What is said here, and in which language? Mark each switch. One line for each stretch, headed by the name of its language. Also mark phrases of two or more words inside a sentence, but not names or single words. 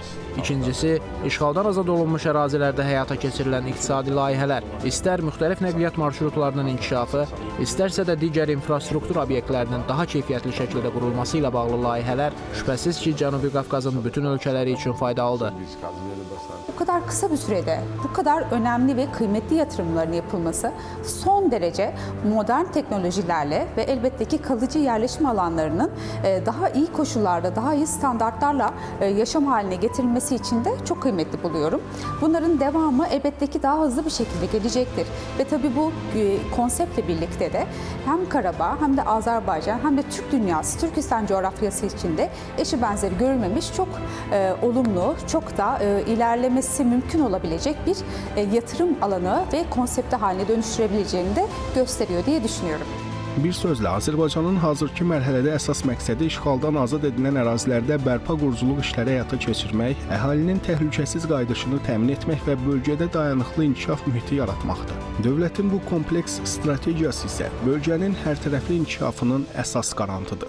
Azerbaijani: İkincisi, işğaldan azad olunmuş ərazilərdə həyata keçirilən iqtisadi layihələr, istər müxtəlif nəqliyyat marşrutlarının inkişafı, istərsə də digər infrastruktur obyektlərinin daha keyfiyyətli şəkildə qurulması ilə bağlı layihələr şübhəsiz ki, Cənubi Qafqazın bütün ölkələri üçün faydalıdır.
Turkish: Bu kadar kısa bir sürede bu kadar önemli ve kıymetli yatırımların yapılması son derece modern teknolojilerle ve elbette ki kalıcı yerleşim alanlarının daha iyi koşullarda, daha iyi standartlarla yaşam haline getirilmesi için de çok kıymetli buluyorum. Bunların devamı elbette ki daha hızlı bir şekilde gelecektir. Ve tabii bu konseptle birlikte de hem Karabağ hem de Azerbaycan hem de Türk dünyası, Türkistan coğrafyası içinde eşi benzeri görülmemiş çok olumlu, çok da ilerlemesi mümkün olabilecek bir yatırım alanı ve konsepti haline dönüştürebileceğini de gösteriyor diye düşünüyorum.
Azerbaijani: Bir sözlə, Azərbaycanın hazırki mərhələdə əsas məqsədi işğaldan azad edilən ərazilərdə bərpa quruculuq işləri həyata keçirmək, əhalinin təhlükəsiz qayıdışını təmin etmək və bölgədə dayanıqlı inkişaf mühiti yaratmaqdır. Dövlətin bu kompleks strategiyası isə bölgənin hərtərəfli inkişafının əsas qarantıdır.